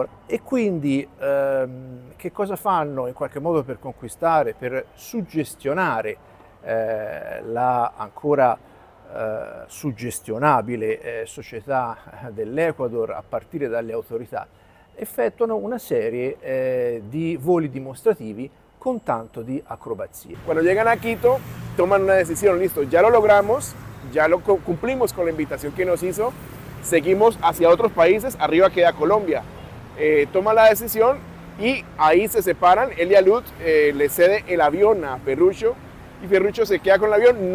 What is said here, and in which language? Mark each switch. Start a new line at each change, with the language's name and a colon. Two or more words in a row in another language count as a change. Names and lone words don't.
Italian: E quindi che cosa fanno in qualche modo per conquistare, per suggestionare la ancora suggestionabile società dell'Ecuador a partire dalle autorità? Effettuano una serie di voli dimostrativi con tanto di acrobazie.
Spanish: Cuando llegan a Quito, toman una decisión, listo, ya lo logramos, ya lo cumplimos con la invitación que nos hizo, seguimos hacia otros países, arriba queda Colombia. Toman la decisión y ahí se separan. Elia Liut le cede el avión a Ferruccio y Ferruccio se queda con el avión.